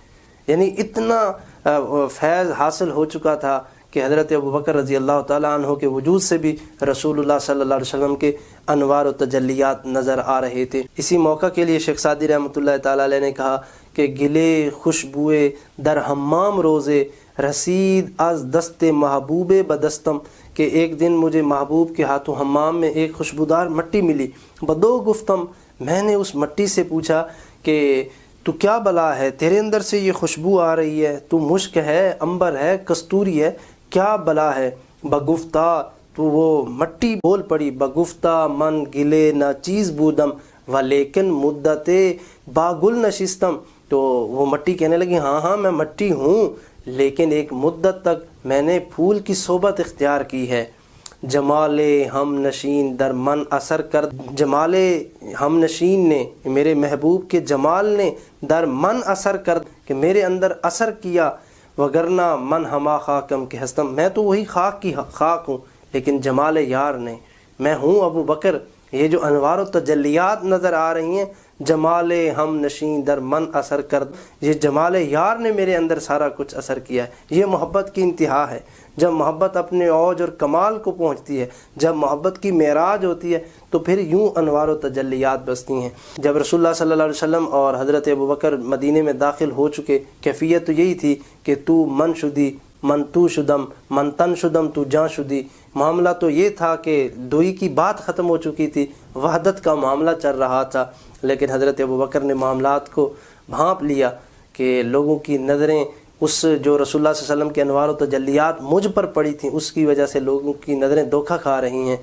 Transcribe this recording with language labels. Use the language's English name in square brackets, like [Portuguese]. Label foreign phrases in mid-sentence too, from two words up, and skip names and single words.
[Urdu] یعنی اتنا فیض حاصل ہو چکا تھا کہ حضرت ابو بکر رضی اللہ تعالیٰ عنہ کے وجود سے بھی رسول اللہ صلی اللہ علیہ وسلم کے انوار و تجلیات نظر آ رہے تھے. اسی موقع کے لیے شیخ سعدی رحمۃ اللہ تعالیٰ علیہ نے کہا کہ [Persian] گلے خوشبوئے در حمام روزے رسید از دست محبوب بدستم، [Urdu] کہ ایک دن مجھے محبوب کے ہاتھوں حمام میں ایک خوشبودار مٹی ملی. [Persian] بدو گفتم، [Urdu] میں نے اس مٹی سے پوچھا کہ تو کیا بلا ہے، تیرے اندر سے یہ خوشبو آ رہی ہے، تو مشک ہے، عنبر ہے، کستوری ہے، کیا بلا ہے؟ [Persian] بگفتہ، [Urdu] تو وہ مٹی بول پڑی، [Persian] بگفتہ من گلے نہ چیز بودم ولیکن مدت باگل نشستم. [Urdu] تو وہ مٹی کہنے لگی ہاں میں مٹی ہوں، لیکن ایک مدت تک میں نے پھول کی صحبت اختیار کی ہے. [Persian] جمال ہم نشین در من اثر کر، [Urdu] جمال ہم نشین نے، میرے محبوب کے جمال نے [Persian] در من اثر کر، [Urdu] کہ میرے اندر اثر کیا. [Persian] وگرنہ من ہما خاکم کے ہستم، [Urdu] میں تو وہی خاک کی خاک ہوں، لیکن جمال یار نے، میں ہوں ابو بکر. یہ جو انوار و تجلیات نظر آ رہی ہیں، [Persian] جمال ہم نشین در من اثر کر، [Urdu] یہ جمال یار نے میرے اندر سارا کچھ اثر کیا ہے. یہ محبت کی انتہا ہے. جب محبت اپنے اوج اور کمال کو پہنچتی ہے، جب محبت کی معراج ہوتی ہے، تو پھر یوں انوار و تجلیات بستی ہیں. جب رسول اللہ صلی اللہ علیہ وسلم اور حضرت ابو بکر مدینے میں داخل ہو چکے، کیفیت تو یہی تھی کہ [Persian] تو من شدی من تو شدم من تن شدم تو جان شدی. [Urdu] معاملہ تو یہ تھا کہ دوئی کی بات ختم ہو چکی تھی، وحدت کا معاملہ چل رہا تھا. لیکن حضرت ابو بکر نے معاملات کو بھانپ لیا کہ لوگوں کی نظریں اس جو رسول اللہ صلی اللہ علیہ وسلم کے انوار و تجلیات مجھ پر پڑی تھیں، اس کی وجہ سے لوگوں کی نظریں دھوکہ کھا رہی ہیں.